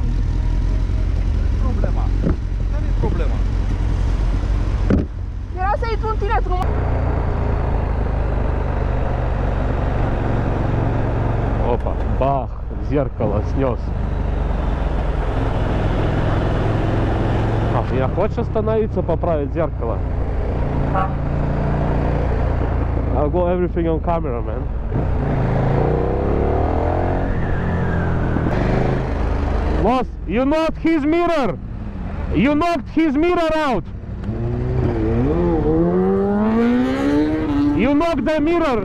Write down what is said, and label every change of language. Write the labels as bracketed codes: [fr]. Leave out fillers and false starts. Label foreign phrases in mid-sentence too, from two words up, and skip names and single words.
[ro] Problema. Care e problema? Era să intru în tine frumos. [ru] Опа, бах, зеркало снес. Я хочешь остановиться, поправить зеркало? [en] I'll go everything on camera, man. Boss, you knocked his mirror! You knocked his mirror out! You knocked the mirror!